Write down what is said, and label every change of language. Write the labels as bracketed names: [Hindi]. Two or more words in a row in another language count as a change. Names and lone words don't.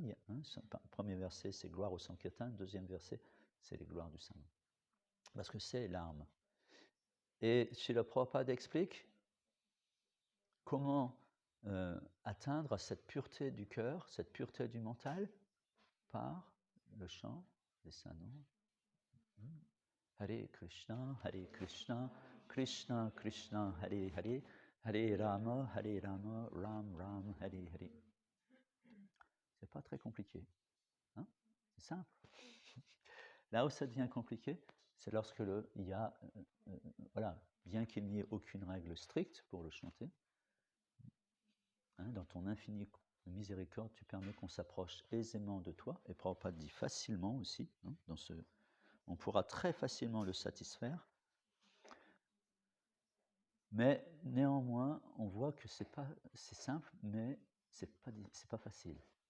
[French] Le premier verset, c'est gloire au Sankirtan. Le deuxième verset, c'est les gloires du Saint-Nom. Parce que c'est l'arme. Et Srila Prabhupada explique comment atteindre cette pureté du cœur, cette pureté du mental, par le chant des saints noms. [Sanskrit] Hare Krishna, Krishna Krishna, Hare Hare, Hare Rama, Ram Ram, Hare Hare. [French] C'est pas très compliqué, hein? C'est simple. Là où ça devient compliqué, c'est lorsque il y a, voilà, bien qu'il n'y ait aucune règle stricte pour le chanter, hein, dans ton infinie miséricorde, tu permets qu'on s'approche aisément de toi, et Prabhupada dit facilement aussi, hein, on pourra très facilement le satisfaire, mais néanmoins, on voit que c'est simple, mais c'est pas facile.